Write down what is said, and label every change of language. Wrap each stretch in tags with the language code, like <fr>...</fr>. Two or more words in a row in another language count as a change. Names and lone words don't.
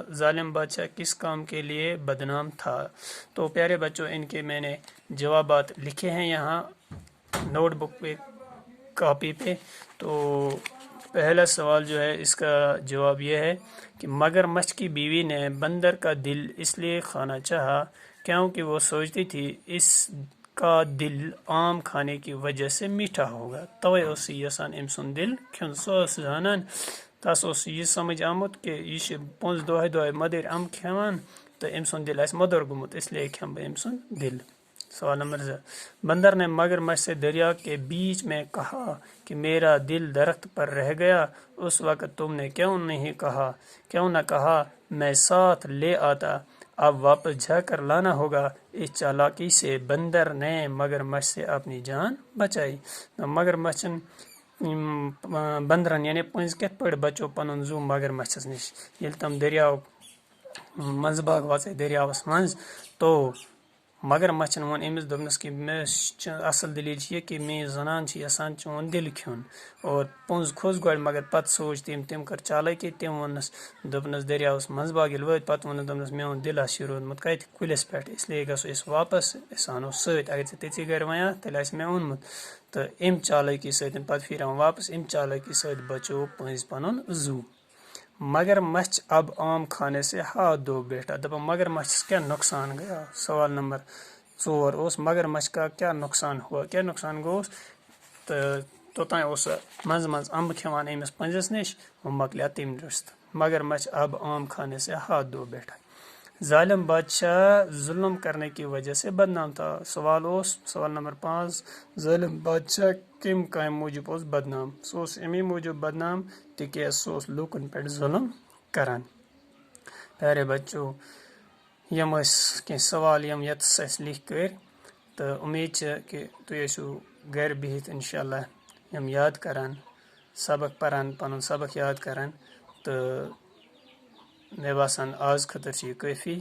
<ur>ظالم بادشاہ کس کام کے لیے بدنام تھا. تو پیارے بچوں ان کے میں نے جوابات لکھے ہیں یہاں نوٹ بک پہ کاپی پہ. تو پہلا سوال جو ہے اس کا جواب یہ ہے کہ مگر مچھ کی بیوی نے بندر کا دل اس لیے کھانا چاہا کیونکہ وہ سوچتی تھی اس کا دل عام کھانے کی وجہ سے میٹھا ہوگا.</ur> <ks>توے اوس یژھان أمۍ سُنٛد دل کھیوٚن سُہ اوس زانان تس اوس یہِ سمجھ آمُت کہ یہِ چھِ پوٚنٛز دۄہے دۄہے مٔدٕرۍ اَمب کھٮ۪وان تہٕ أمۍ سُنٛد دل آسہِ موٚدُر گوٚمُت اسلیے کھٮ۪مہٕ بہٕ أمۍ سُنٛد دل.</ks> <ur>سوال نمبر 2 بندر نے مگر مچھ سے دریا کے بیچ میں کہا کہ میرا دل درخت پر رہ گیا. اس وقت تم نے کیوں نہ کہا میں ساتھ لے آتا. اب واپس جا کر لانا ہوگا. اس چالاکی سے بندر نے مگر مچھ سے اپنی جان بچائی.</ur> <ks>مگر مچھن بندرن یعنی پٔنٛزۍ کِتھ پٲٹھۍ بچو پنُن زُو مگر مچھس نش ییٚلہِ تم دریاو منٛزٕ باغ واژے دریاوس منٛز تو مگر مچھن ووٚن أمِس دوٚپنس کہ مےٚ چھِ اصل دلیٖل چھِ یہِ کہ میٲنۍ زنان چھِ یژھان چون دل کھیوٚن اور پوٚنٛز کھوٚس گۄڈٕ مگر پتہٕ سوٗنٛچ تٔمۍ کٔر چالٲکی تٔمۍ ووٚننس دوٚپنس دریاوس منٛز باغ ییٚلہِ وٲتۍ پتہٕ ووٚننس دوٚپنس میون دل آسہِ روٗدمُت کتہِ کُلِس پٮ۪ٹھ اسلیے گژھو أسۍ واپس أسۍ انو سۭتۍ اگر ژےٚ تِژی گرِ وَنیٛاکھ تیٚلہِ آسہِ مےٚ اوٚنمُت. تہٕ امہِ چالٲکی سۭتۍ پتہٕ پھیٖران واپس امہِ چالٲکی سۭتۍ بچو پٔنٛزۍ پنُن زُو.</ks> <ur>مگر مچھ اب عام کھانے سے ہاتھ دھو بیٹھا.</ur> <ks>دپان مگر مچھس کیا نقصان گیا.</ks> <ur>سوال نمبر 4 اوس مگر مچھ کا کیا نقصان ہوا</ur> <ks>کیا نقصان گوس. تہٕ توٚتانۍ اوس سُہ منٛزٕ منٛزٕ امبہٕ کھٮ۪وان أمِس پٔنٛزِس نِش وہ مۄکلیٛو تٔمۍ رٔژھِتھ.</ks> <ur>مگر مچھ اب عام کھانے سے ہاتھ دھو بیٹھا. ظالم بادشاہ ظلم کرنے کی وجہ سے بدنام تھا.</ur> <ks>سوال نمبر 5 ظالم بادشاہ کمہِ کامہِ موٗجوٗب اوس بدنام. سُہ اوس امی موٗجوٗب بدنام تِکیٛازِ سُہ اوس لوٗکن پٮ۪ٹھ ظلم کران.</ks> <ur>پیارے بچو</ur> <ks>یم ٲسۍ کینٛہہ سوال یم ییٚتس اَسہِ لیکھۍ کٔرۍ تہٕ اُمید چھِ کہ تُہۍ ٲسِو گرِ بِہِتھ انشاء اللہ یم یاد کران سبق پران پنُن سبق یاد کران تہٕ مےٚ باسان آز خٲطرٕ چھِ یہِ کٲفی.</ks>